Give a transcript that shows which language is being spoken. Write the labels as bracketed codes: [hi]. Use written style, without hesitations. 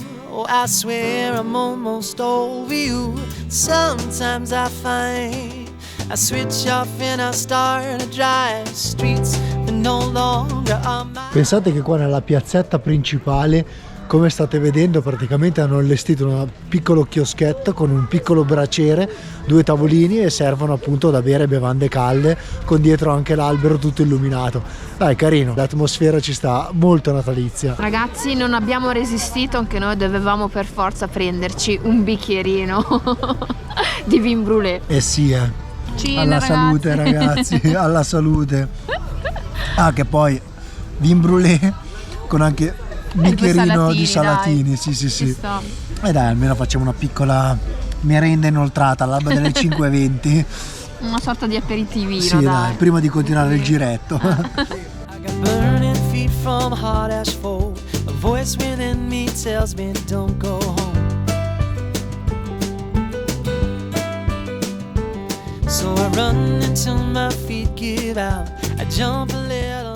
[en] Oh, I swear I'm almost over you. Sometimes I find I switch off and I start to drive streets that no longer are mine. [it] Pensate che qua nella piazzetta principale, come state vedendo, praticamente hanno allestito un piccolo chioschetto con un piccolo braciere, 2 tavolini, e servono appunto da bere bevande calde, con dietro anche l'albero tutto illuminato. Dai, carino, l'atmosfera ci sta molto natalizia. Ragazzi, non abbiamo resistito, anche noi dovevamo per forza prenderci un bicchierino di vin brûlé. Eh sì, Cin, alla ragazzi. salute ragazzi, alla salute. Ah, che poi vin brûlé con anche bicchierino di salatini, dai. sì. Ci sta. E dai, almeno facciamo una piccola merenda inoltrata all'alba delle 5:20. Una sorta di aperitivino, Sì, dai, prima di continuare il giretto. [en] I got burning feet from hard asphalt. A voice within me tells me don't go home. So I run until my feet give out. I jump a little